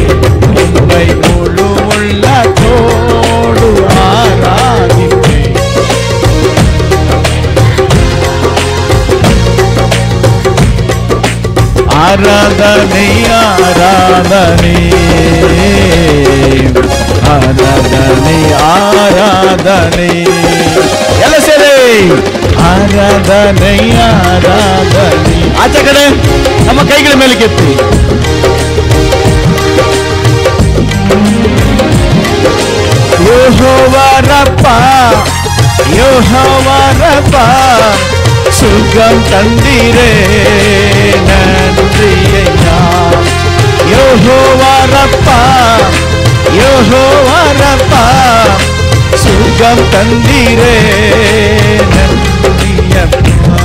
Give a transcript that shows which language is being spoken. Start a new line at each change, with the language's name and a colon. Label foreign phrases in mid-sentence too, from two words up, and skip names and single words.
Tamil: உம்மை முழு உள்ளத்தோடு ஆராதிப்பே. ஆராதனை ஆராதனை ஆராதனை ஆராதனை,
Kannada: ಎಲ್ಲ ಸೇರಿ ಆರಾಧನೆ ಆರಾಧನೆ. ಆಚೆ ಕಡೆ ನಮ್ಮ ಕೈಗಳ ಮೇಲೆ ಕೆತ್ತಿ.
Tamil: யோகோவாரப்ப யோகோவாரப்ப, சுகம் தந்தீரே நன்றி ஐயா. யோகோவாரப்ப யோகோவாரப்ப, சுகம் தந்தீரே நன்றி அப்பா.